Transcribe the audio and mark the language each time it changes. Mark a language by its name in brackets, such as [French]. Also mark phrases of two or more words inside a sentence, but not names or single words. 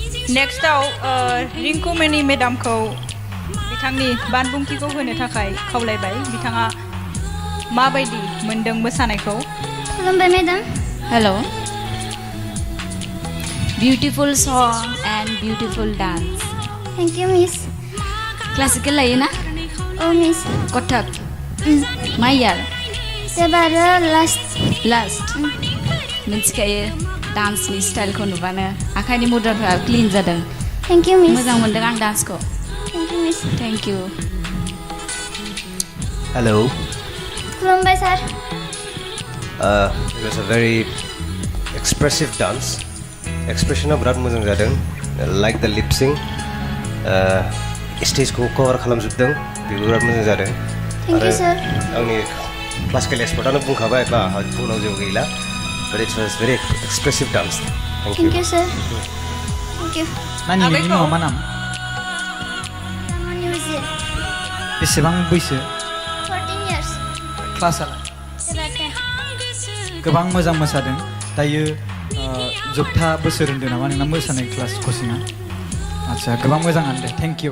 [Bodo] नेक्स्टआव रिंकुमणि मेडामखौ बिथांनि बानबुंथिखौ होनो थाखाय खावलायबाय बिथाङा माबायदि मोनदों मोसानायखौ खुलुमबाय मेडाम [English] Hello. Beautiful song and beautiful dance. Thank you miss [Bodo] Classical लायो ना? औ मिस Kothak. मा year? एबारो लास्ट Last. मिथिखायो डान्सनि स्टाइलखौ नुबानो आखाइनि मुद्राफोरा क्लिन जादों [English] Thank you miss [Bodo] मोजां मोनदों आं डान्सखौ [English] Thank you miss Thank you Hello. [Bodo] खुलुमबाय सार [English] It was a very expressive dance. [Bodo] Expression बिराद मोजां जादों. [English] Like the lip sync. [Bodo] स्टेजखौ कभार खालामजोबदों बेबो बिराद मोजां जादों. [English] Thank you sir [Bodo] आंनि [English] classical expert-आनो [Bodo] बुंखाबाय बा बुंनांगौ जेबो गैला. [English] But it was very expressive dance. Thank you. Thank you sir thank you [Bodo] नानि नोंनि मुङा मा नाम बेसेबां बैसो [English] 14 years [Bodo] क्लासआ एबार 10 गोबां मोजां मोसादों दायो जोबथा बोसोर होन्दों नामा नोंना मोसानाय क्लास कचिंआ आदसा गोबां मोजाङानो दे [English] thank you